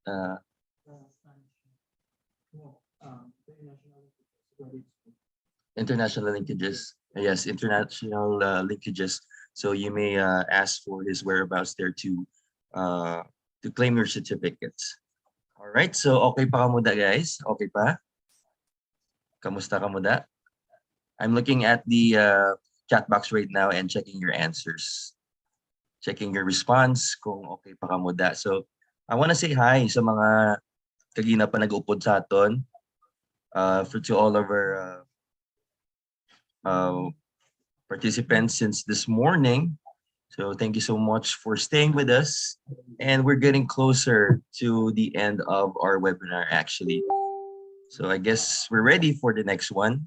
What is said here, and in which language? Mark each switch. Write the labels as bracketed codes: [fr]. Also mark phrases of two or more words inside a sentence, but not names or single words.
[en] International linkages. Yes, international linkages. So you may ask for his whereabouts there to claim your certificates. [hil] All right. So okay pa kamuda, guys? Okay pa? Kamusta kamuda? [en] I'm looking at the chat box right now and checking your answers. Checking your response [hil] kung okay pa kamuda. [en] So I want to say hi [hil] sa mga kagina pa nag-upod sa aton. [en] To all of our participants since this morning. So thank you so much for staying with us. And we're getting closer to the end of our webinar actually. So I guess we're ready for the next one.